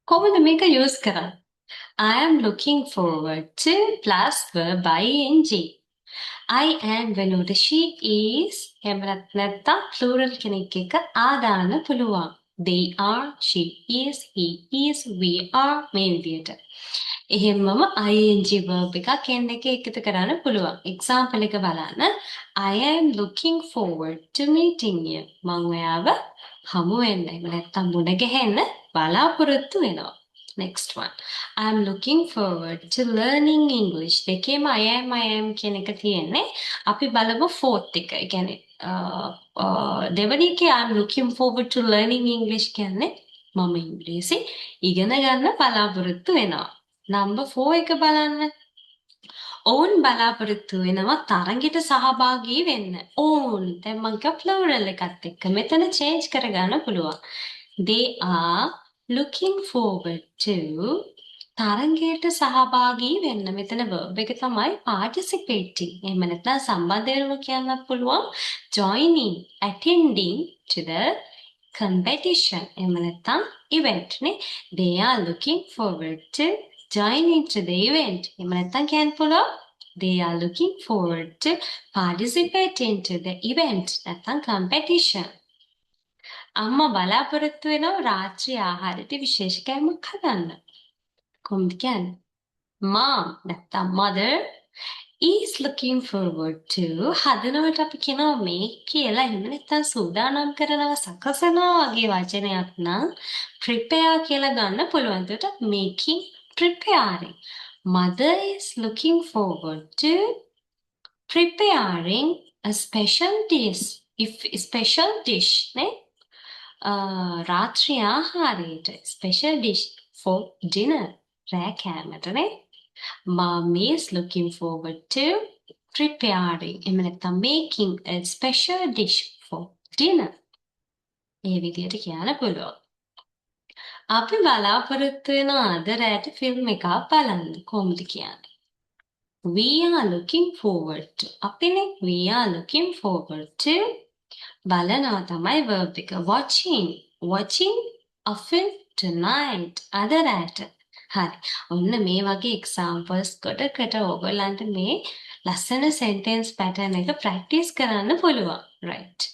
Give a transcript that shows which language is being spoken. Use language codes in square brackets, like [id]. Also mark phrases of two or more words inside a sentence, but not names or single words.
[si] කොහොමද මේක යූස් කරන්නේ? [en] I am looking forward to plus verb ing. I am [si] වෙනුවට [en] she is [si] එහෙම නැත්නම් plural කෙනෙක් එක ආදාන්න පුළුවන්. [en] They are, she is, he is, we are [si] මේ විදියට. එහෙමම ing verb එකක් n එක එකතු කරන්න පුළුවන්. example එක බලන්න. [en] I am looking forward to meeting you. [si] මම ඔයාව හමු වෙන්න එහෙම නැත්නම් මුණ ගැහෙන්න බලාපොරොත්තු වෙනවා. [en] Next one. I'm looking forward to learning English. [si] දෙකේම [en] I am [si] කියන එක තියෙන්නේ. අපි බලමු fourth එක. ඒ කියන්නේ දෙවෙනි එකේ [en] I'm looking forward to learning English [si] කියන්නේ මම ඉංග්‍රීසි ඉගෙන ගන්න බලාපොරොත්තු වෙනවා. number 4 එක බලන්න. ඔවුන් බලාපොරොත්තු වෙනවා තරඟයට සහභාගී වෙන්න. ඔවුන් දැන් මම කිව්වා plural එකත් එක්ක මෙතන change කරගන්න පුළුවන්. [en] They are looking forward to [si] තරඟයට සහභාගී වෙන්න. මෙතන verb එක තමයි participating. එහෙම නැත්නම් සම්බන්ධ වෙනවා කියන්නත් පුළුවන්. [en] joining, attending to the competition. [si] එහෙම නැත්නම් event නේ. [en] They are looking forward to joining to the event. [si] එහෙම නැත්නම් කියන්න පුළුවන්. [en] They are looking forward to participating to the event. [si] නැත්නම් competition. අම්මා බලාපොරොත්තු වෙනවා රාත්‍රී ආහාරයට විශේෂ කෑමක් හදන්න. කොහොමද කියන්නේ? Mom නැත්නම් [en] mother is looking forward to [si] හදනවට අපි කියනවා make කියලා. එහෙම නැත්නම් සූදානම් කරනවා සකසනවා වගේ වචනයක් නම් prepare කියලා ගන්න පුළුවන්. [en] එතකොට making, preparing. Mother is looking forward to preparing a special dish. If special dish [si] නේ රාත්‍රී ආහාරයට [en] special dish for dinner [si] රෑ කෑමටනේ. [en] Mom is looking forward to preparing [si] එහෙම නැත්නම් [en] making a special dish for dinner. [si] ඒ විදිහට කියන්න පුළුවන්. අපි බලාපොරොත්තු වෙන අද රෑට ෆිල්ම් එකක් බලන්න. කොහොමද කියන්නේ? [en] We are looking forward to. අපිනේ we are looking forward to [si] බලනවා තමයි [en] verb එක. watching a film tonight. [si] අද රෑට. හරි. ඔන්න මේ වගේ examples කොටකට ඕගොල්ලන්ට මේ ලස්සන [en] sentence pattern [si] එක practice කරන්න පුළුවන්. right.